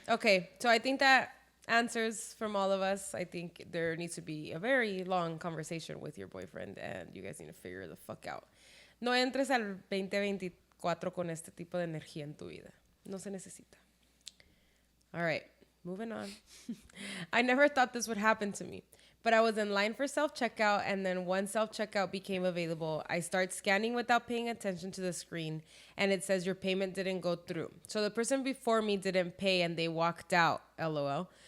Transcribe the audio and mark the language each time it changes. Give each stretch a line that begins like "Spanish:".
English: Okay, so I think that answers from all of us. I think there needs to be a very long conversation with your boyfriend, and you guys need to figure the fuck out.
Spanish: No entres al 2024 con este tipo de energía en tu vida. No se necesita.
English: All right, moving on. I never thought this would happen to me. But I was in line for self-checkout, and then when self-checkout became available, I start scanning without paying attention to the screen, and it says your payment didn't go through. So the person before me didn't pay, and they walked out, LOL.